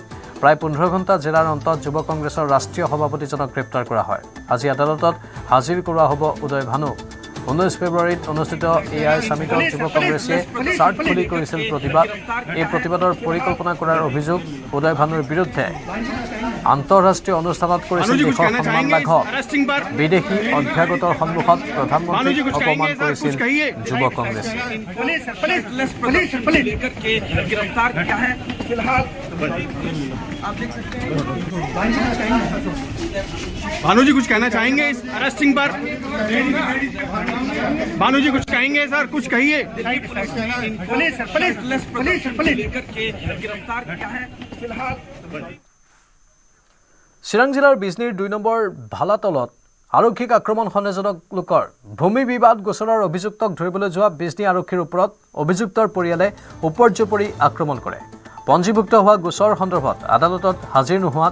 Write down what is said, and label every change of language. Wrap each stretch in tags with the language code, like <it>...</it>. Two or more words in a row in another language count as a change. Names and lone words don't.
<as>প্ৰায় 15 ঘণ্টা জেৰাৰ অন্তত যুৱ কংগ্ৰেছৰ ৰাষ্ট্ৰীয় সভাপতিজনক গ্ৰেপ্তাৰ কৰা হয় আজি আদালতত হাজিৰ কৰোৱা হ'ব উদয় ভানুক 19 ফেব্ৰুৱাৰীত অনুষ্ঠিত এআই সামিটত যুৱ কংগ্ৰেছে চাৰ্ট খুলি কৰিছিল প্ৰতিবাদ এই প্ৰতিবাদৰ পৰিকল্পনা কৰাৰ অভিযোগ উদয় ভানুৰ বিৰুদ্ধে আন্তঃৰাষ্ট্ৰীয় অনুষ্ঠানত কৰিছিল দেশৰ সন্মান লাঘৱ বিদেশী অভ্যাগতৰ সন্মুখত প্ৰধানমন্ত্ৰীক অপমান কৰিছিল যুৱ কংগ্ৰেছে</as> <hi>भानु जी कुछ कहना चाहेंगे इस अरेस्टिंग पर? भानु जी कुछ कहेंगे सर, कुछ कहिए।</hi> <as>চিৰাং জিলাৰ বিজনীৰ 2 নম্বৰ ভালাতলত আৰক্ষীক আক্ৰমণ সন্দেহজনক লোকৰ ভূমি বিবাদ গোচৰৰ অভিযুক্তক ধৰিবলৈ যোৱা বিজনী আৰক্ষীৰ ওপৰত অভিযুক্তৰ পৰিয়ালে উপৰ্যুপৰি আক্ৰমণ কৰে পঞ্জীভুক্ত হোৱা গোচৰ সন্দৰ্ভত আদালতত হাজিৰ নোহোৱাত</as>